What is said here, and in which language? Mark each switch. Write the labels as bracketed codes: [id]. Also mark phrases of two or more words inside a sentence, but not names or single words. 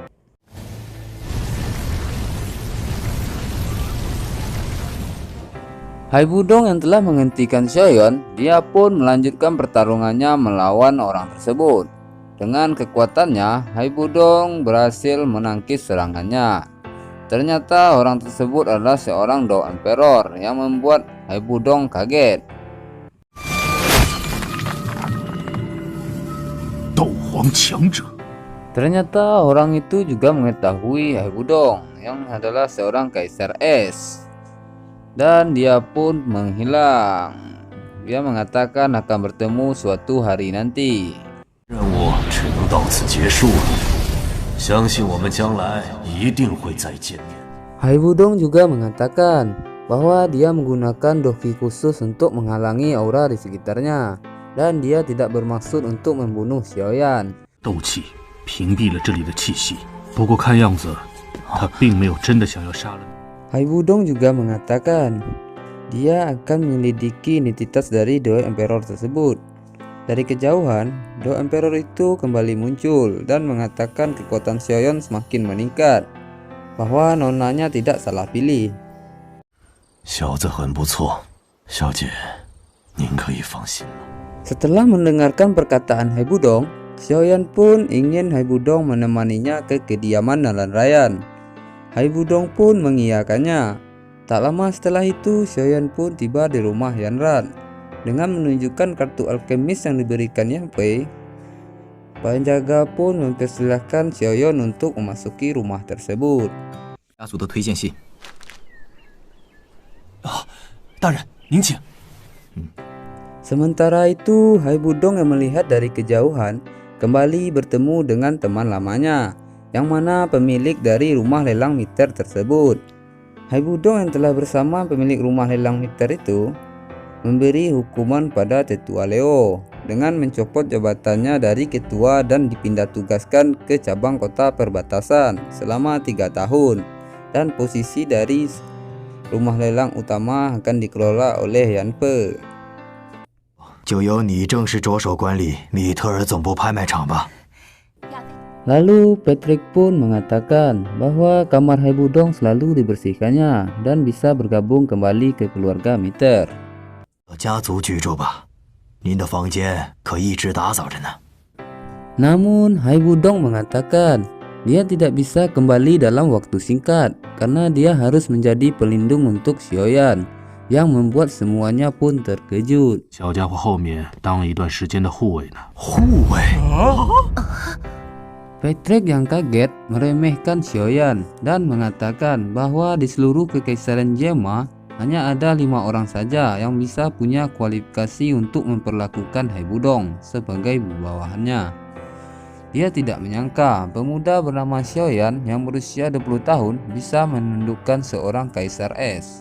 [id] Haibodong yang telah menghentikan Xiaoyan, dia pun melanjutkan pertarungannya melawan orang tersebut. Dengan kekuatannya, Haibodong berhasil menangkis serangannya. Ternyata orang tersebut adalah seorang Dao Emperor yang membuat Haibodong kaget. [zh] 斗皇强者， [id] Ternyata orang itu juga mengetahui Haibodong yang adalah seorang kaisar es. Dan dia pun menghilang. Dia mengatakan akan bertemu suatu hari nanti. [zh] 任务只能到此结束了，相信我们将来一定会再见面。 [id] Hai Budong juga mengatakan bahwa dia menggunakan doki khusus untuk menghalangi aura di sekitarnya, dan dia tidak bermaksud untuk membunuh Xiaoyan. [zh] 斗气屏蔽了这里的气息，不过看样子他并没有真的想要杀了你。 [id] Hai Budong juga mengatakan dia akan menyelidiki identitas dari dua emperor tersebut. Dari kejauhan, dua emperor itu kembali muncul dan mengatakan kekuatan Xiaoyan semakin meningkat, bahwa nonanya tidak salah pilih. [zh] 小子很不错，小姐，您可以放心了。 [id] Setelah mendengarkan perkataan Hai Budong, Xiaoyan pun ingin Hai Budong menemaninya ke kediaman Nalan Rayan. Hai Budong pun mengiyakannya. Tak lama setelah itu, Xiaoyan pun tiba di rumah Yanran. Dengan menunjukkan kartu alkemis yang diberikannya Pei, penjaga pun mempersilahkan Xiaoyan untuk memasuki rumah tersebut. [zh] 家族的推荐信。大人，您请。 [id] Sementara itu, Hai Budong yang melihat dari kejauhan kembali bertemu dengan teman lamanya, yang mana pemilik dari rumah lelang meter tersebut. Hai Budong yang telah bersama pemilik rumah lelang meter itu memberi hukuman pada Tetua Leo dengan mencopot jabatannya dari ketua dan dipindah tugaskan ke cabang kota perbatasan selama 3 tahun, dan posisi dari rumah lelang utama akan dikelola oleh Yan Pe. [zh] 就由你正式着手管理米特尔总部拍卖场吧。 [id] Lalu Patrick pun mengatakan bahwa kamar Hai Budong selalu dibersihkannya dan bisa bergabung kembali ke keluarga Meter. [zh] 家族居住吧，您的房间可一直打扫着呢。 [id] Namun Hai Budong mengatakan dia tidak bisa kembali dalam waktu singkat karena dia harus menjadi pelindung untuk Xiaoyan, yang membuat semuanya pun terkejut. [zh] 小家伙后面当了一段时间的护卫呢。护卫？ [id] Patrick yang kaget meremehkan Xiaoyan dan mengatakan bahwa di seluruh kekaisaran Gemma hanya ada 5 orang saja yang bisa punya kualifikasi untuk memperlakukan Hai Budong sebagai bawahannya. Dia tidak menyangka pemuda bernama Xiaoyan yang berusia 20 tahun bisa menundukkan seorang kaisar es.